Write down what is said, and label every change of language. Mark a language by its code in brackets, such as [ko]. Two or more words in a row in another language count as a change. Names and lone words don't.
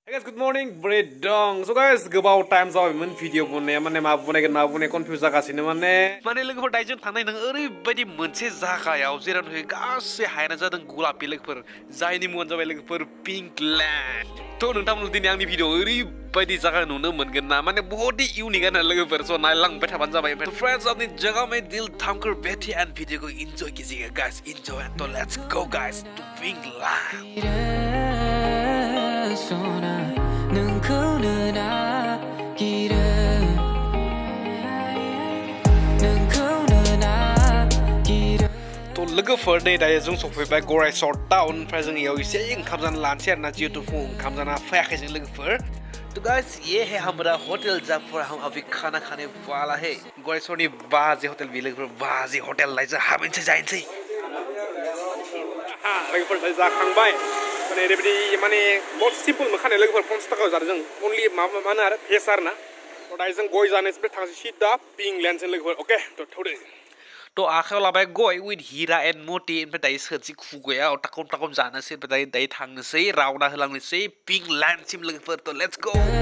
[en] Guys, good morning, bread dong. So guys, [brx] गोबाव टाइम जाबायमोन भिडिअ बनाया माने मा बनायगोन मा बनाय कन्फ्यूज जागासिनो माने लोगोफोर दाइजों थांनाय नों ओरैबायदि मोनसे जागायाव जेराव गासै हायानो जादों गलापि लोगोफोर जायनि मुङानो जाबाय लोगोफोर पिंक लैंड थ' नोंथांमोन दिनै आंनि भिडिअ ओरैबायदि जागा नुनो मोनगोन ना माने बहुत ही यूनिक आरो लोगोफोर स' नायलांबाय थाबानो जाबाय [hi] फ्रेंड्स अपनी जगह में दिल थाम कर बैठे एंड वीडियो को एंजॉय कीजिएगा गाइस एंजॉय तो [en] let's go guys to Pink Land [brx] तो लोगोफोर नै दायो जों सफैबाय गरायसर टाउन ओमफ्राय जों इयाव एसे ओंखाम जानो लानोसै आरोना जिहेतु फुं ओंखाम जाना फैयाखै जों लोगोफोर [hi] तो गाइस ये है हमारा होटल जहाँ पर हम अभी खाना खाने वाला है [brx] गरायसरनि बाजे होटल बे लोगोफोर बाजे होटल लाइ जों हाबैनोसै जाहैनोसै लोगोफोर दायो जाखांबाय माने ओरैबायदि माने बहुत सिम्पल मोनखानाय लोगोफोर 50 थाखायाव जादों जों अनलि मानो आरो भेज आरोना थ' दायो जों गय जानोसै थांसै सिदा पिंक लैंडजों लोगोफोर अके थ' थौदो तो आखायाव लाबाय गय विथ हिरा एन्ड मति ओमफ्राय दायो सोरसि खुगायाव टाकम जानोसै ओमफ्राय दायो थांनोसै रावना होलांनोसै पिंक लैंडसिम लोगोफोर थ' [en] let's go